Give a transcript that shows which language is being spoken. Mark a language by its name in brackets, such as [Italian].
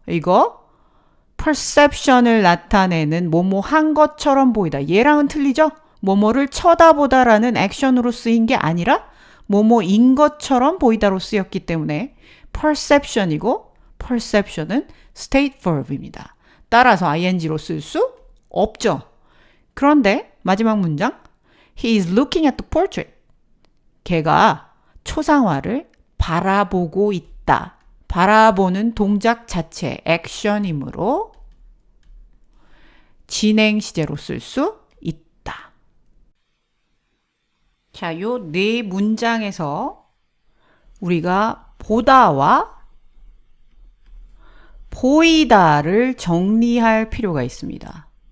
[Korean] 이거 perception을 나타내는 뭐뭐 한 것처럼 보이다. 얘랑은 틀리죠? 뭐뭐를 쳐다보다라는 액션으로 쓰인 게 아니라 뭐뭐인 것처럼 보이다로 쓰였기 때문에 perception이고 perception은 state verb입니다. 따라서 ing로 쓸 수 없죠. 그런데 마지막 문장 [English] He is looking at the portrait. [Korean] 걔가 초상화를 바라보고 있다. 바라보는 동작 자체 액션이므로 진행 시제로 쓸 수 있다. 자, 요 네 문장에서 우리가 보다와 보이다를 정리할 필요가 있습니다.